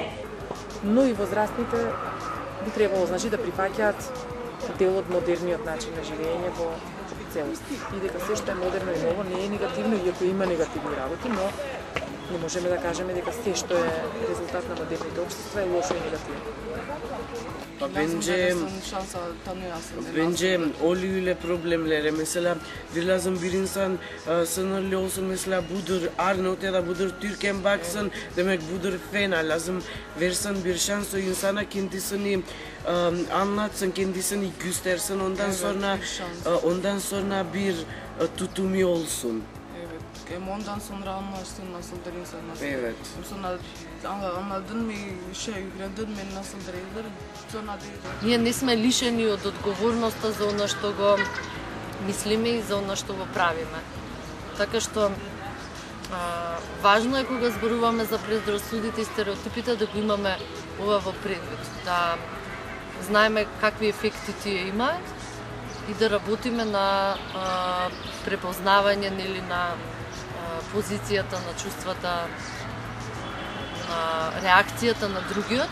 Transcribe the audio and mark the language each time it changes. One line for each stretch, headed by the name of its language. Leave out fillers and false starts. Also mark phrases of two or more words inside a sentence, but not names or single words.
Macedonian: Но и возрастните би требало значи да прифаќаат дел од модерниот начин на живење во целост. И дека се што е модерно и ново не е негативно, иако има негативни работи, но не можеме да кажеме дека се што е резултат на модерните општества е лошо и негативно.
Turkish: Bence öyle problemlere mesela bir lazım bir insan sınırlı olsun mesela budur Arnavut ya da budur Türk'en baksın demek budur fena lazım versin bir şans o insana kendisini anlatsın kendisini göstersin ondan sonra bir tutumu olsun. Ondan sonra anlarsın nasıldır insanlar. Evet. Sonra anladın mı, öğrendin mi nasıldır iyidir, sonra değil.
Macedonian: Ние не сме лишени од одговорноста за оно што го мислиме и за оно што го правиме. Така што важно е кога зборуваме за предрасудите и стереотипите да го имаме ова во предвид, да знаеме какви ефекти тие имаат и да работиме на препознавање нели на позицијата на чувствата, на реакцијата на другиот.